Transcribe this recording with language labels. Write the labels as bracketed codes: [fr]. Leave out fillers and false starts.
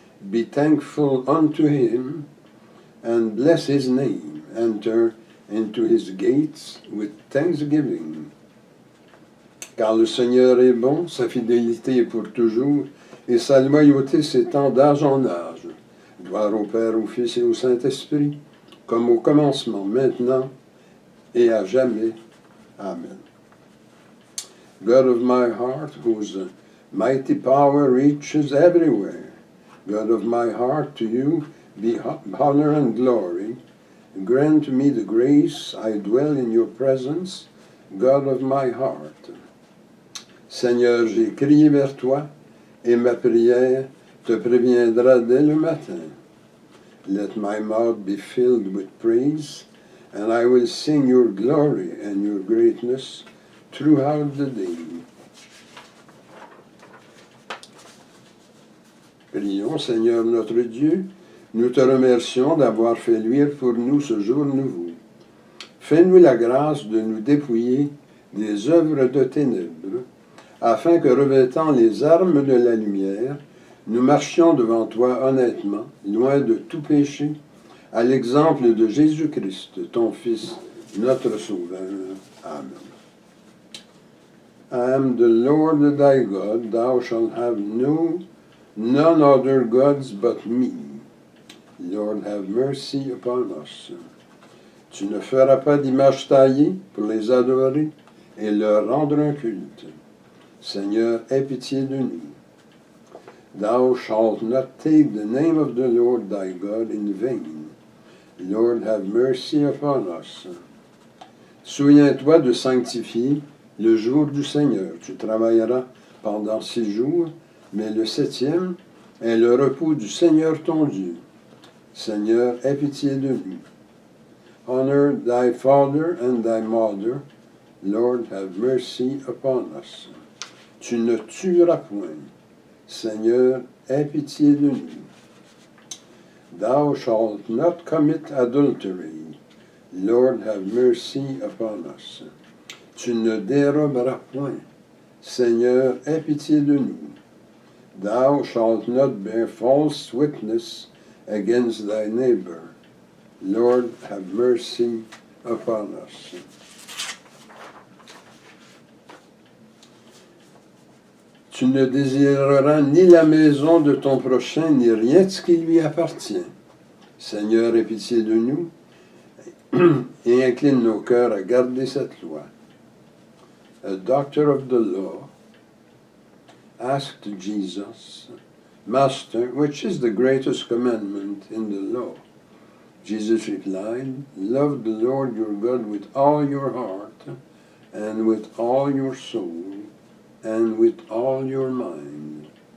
[en] Be thankful unto him, and bless his name. Enter into his gates with thanksgiving. [fr] Car le Seigneur est bon, sa fidélité est pour toujours, et sa loyauté s'étend d'âge en âge. Gloire au Père, au Fils et au Saint-Esprit, comme au commencement, maintenant et à jamais. Amen. [en] God of my heart, whose mighty power reaches everywhere, God of my heart, to you be honor and glory. Grant me the grace, I dwell in your presence, God of my heart. [fr] Seigneur, j'ai crié vers toi, et ma prière te préviendra dès le matin. [en] Let my mouth be filled with praise, and I will sing your glory and your greatness throughout the day. [fr] Prions, Seigneur notre Dieu, nous te remercions d'avoir fait luire pour nous ce jour nouveau. Fais-nous la grâce de nous dépouiller des œuvres de ténèbres, afin que, revêtant les armes de la lumière, nous marchions devant toi honnêtement, loin de tout péché, à l'exemple de Jésus-Christ, ton Fils, notre Sauveur. Amen. [en] I am the Lord thy God, thou shalt have none other gods but me. Lord, have mercy upon us. [fr] Tu ne feras pas d'image taillée pour les adorer et leur rendre un culte. Seigneur, aie pitié de nous. [en] Thou shalt not take the name of the Lord thy God in vain. Lord, have mercy upon us. [fr] Souviens-toi de sanctifier le jour du Seigneur. Tu travailleras pendant 6 jours, mais le 7e est le repos du Seigneur ton Dieu. Seigneur, aie pitié de nous. [en] Honor thy father and thy mother. Lord, have mercy upon us. [fr] Tu ne tueras point. Seigneur, aie pitié de nous. [en] Thou shalt not commit adultery. Lord, have mercy upon us. [fr] Tu ne déroberas point. Seigneur, aie pitié de nous. [en] Thou shalt not bear false witness against thy neighbor. Lord, have mercy upon us. [fr] Tu ne désireras ni la maison de ton prochain, ni rien de ce qui lui appartient. Seigneur, aie pitié de nous et incline nos cœurs à garder cette loi. [en] A doctor of the law asked Jesus, Master, which is the greatest commandment in the law? Jesus replied, Love the Lord your God with all your heart, and with all your soul, and with all your mind.